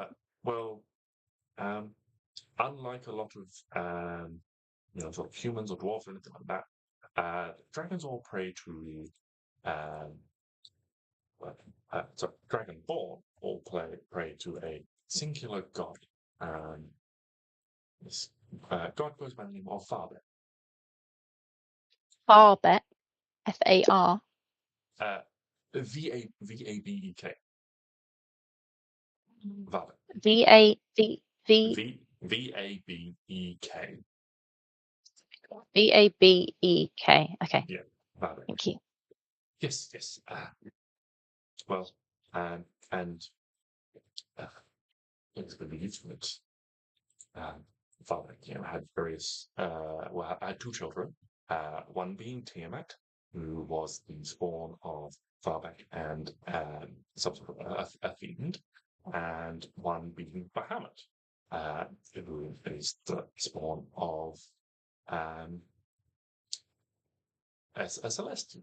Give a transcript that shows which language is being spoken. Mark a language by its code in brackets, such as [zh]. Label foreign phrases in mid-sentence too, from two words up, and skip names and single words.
[en] Well, unlike a lot of sort of humans or dwarves or anything like that, dragons all pray to so Dragonborn all pray to a singular god. This god goes by the name of Farbek. Farbek. Far. Vabek. Varbek. Vabek. Vabek. Okay. Yeah, Varbek. Thank you. Yes. Well, and it's believed that Varbek, had various had two children. One being Tiamat, who was the spawn of Varbek and subsequent a fiend, and one being Bahamut, who is the spawn of a Celestial.